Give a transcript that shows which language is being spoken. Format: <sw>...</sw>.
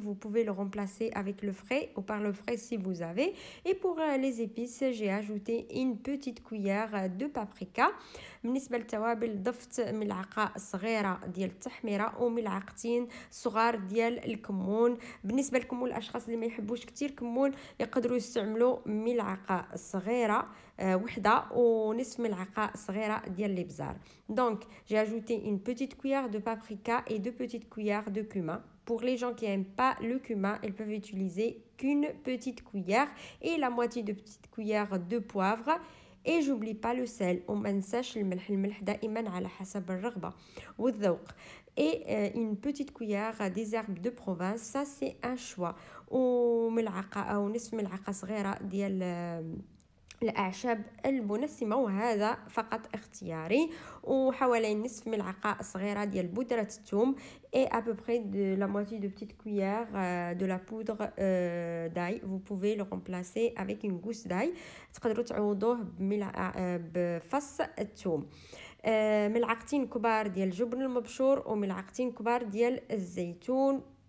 <fr>Vous pouvez le remplacer avec le frais ou par le frais si vous avez. Et pour les épices, j'ai ajouté une petite cuillère de paprika.</fr> <ar>بالنسبه للتوابل ضفت ملعقه صغيره ديال التحميره وملعقتين صغار ديال الكمون. بالنسبه لكم الاشخاص اللي ما يحبوش كتير كمون يقدروا يستعملوا ملعقه صغيره وحده ونصف ملعقه صغيره ديال الابزار.</ar> <fr>Donc j'ai ajouté une petite cuillère de paprika et 2 petites cuillères de cumin. Pour les gens qui n'aiment pas le cumin, ils peuvent utiliser qu'une petite cuillère et la moitié de petite cuillère de poivre. Et j'oublie pas le sel.</fr> <ar>وما ننساش الملح دائما على حسب الرغبة والذوق.</ar> <fr>Et une petite cuillère des herbes de Provence, ça c'est un choix.</fr> <ar>وملعقة أو نصف ملعقة صغيرة ديال الأعشاب المنسمة وهذا فقط اختياري. وحوالي نصف ملعقة صغيرة ديال بودرة الثوم</ar> <fr>et à peu près de la moitié de petite cuillère de la poudre d'ail. Vous pouvez le remplacer avec une gousse d'ail.</fr> <ar>تقدروا تعوضوه بفص الثوم. ملعقتين كبار ديال الجبن المبشور وملعقتين كبار ديال الزيتون.</ar>